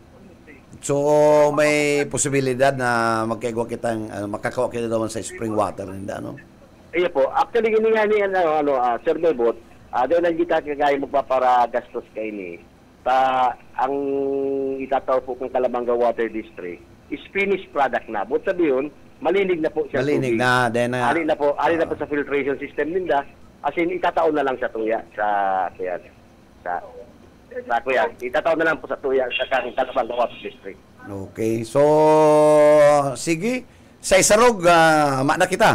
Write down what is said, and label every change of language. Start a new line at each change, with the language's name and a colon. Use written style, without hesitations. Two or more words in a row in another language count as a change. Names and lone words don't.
Bikol: So may posibilidad na makakawa kita naman sa spring water hindi ano? Iya po. Actually gini nga ni Sir Bebot, doon ang kita kagaya magpapara gastos kay ni. Ang itataw po kung Calabanga Water District
English: is finished product
Bikol: na. But sabihin, malinig na po siya. Malinig na. Ali na po sa
English: filtration system
Bikol: ninda.
English: As in,
Bikol: itataon na lang sa tuya. Itataon na lang po sa tuya sa Calabanga Water District. Okay. So, sige. Sa Isarog, na kita.